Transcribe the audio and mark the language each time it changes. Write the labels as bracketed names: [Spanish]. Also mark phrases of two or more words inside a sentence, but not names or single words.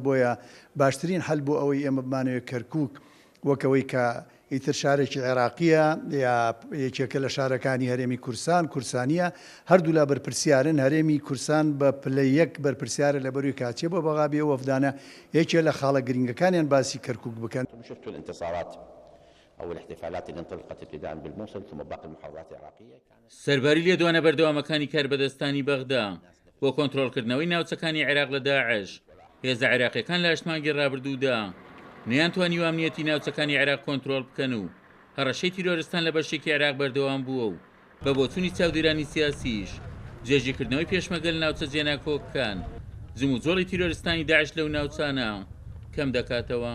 [Central Kurdish] بۆیە باشترین هەل بۆ ئەوەی ئێمە بمانەوێت کەرکووک وەکەوەی کە ئیتر شارێکی عێراقیە یا یەکێکە لە شارەکانی هەرێمی کورسانیە، هەردوو لا بەرپرسیارن. هەرێمی کورسان بە پلەی یەک بەرپرسیارە لە بەروی کاچێ بۆ بەغابێ وەفدانە یەکێ لە خاڵە گرنگەکانیان باسی کەرکووک بکەن. [Arabic] أو الاحتفالات اللي انطلقت ابتداء بالموصل ثم باقي المحافظات العراقية. [Central Kurdish] سەرباری لێدوانە بەردەوامەکانی کاربەدەستانی بەغدا بۆ کۆنتڕۆڵکردنەوەی ناوچەکانی عێراق لە داعش هێزە عێراقیەکان لە ئەشمانگی ڕابردوودا نەیانتوانی ئەمنیەتی ناوچەکانی عێراق کۆنتڕۆڵ بکەن و هەڕەشەی تیرۆریستان لە بەشێکی عێراق بەردەوام بووە و بە بۆچوونی چاودێرانی سیاسیش جێژیکردنەوەی پێشمەگەل ناوچە جێناکۆکەکان زم و جۆڵی تیرۆریستانی داعش لەو ناوچانە کەم دەکاتەوە.